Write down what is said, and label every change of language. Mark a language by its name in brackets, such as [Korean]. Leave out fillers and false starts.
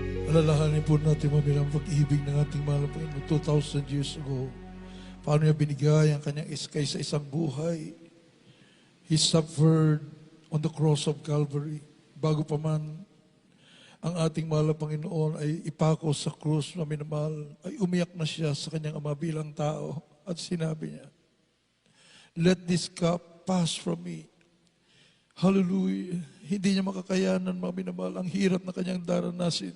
[Filipino] Alalahanin po natin mamilang pag-ibig ng ating mahal na Panginoon [English] 2,000 years ago. [Filipino] Paano niya binigay ang kanyang iskay sa isang buhay. [English] He suffered on the cross of Calvary. [Filipino] Bago pa man ang ating mahal na Panginoon ay ipako sa krus na minamahal, ay umiyak na siya sa kanyang ama bilang tao at sinabi niya, [English] "Let this cup pass from me." [Filipino] Hallelujah. Hindi niya makakayanan, mga minamahal, ang hirap na kanyang daranasin.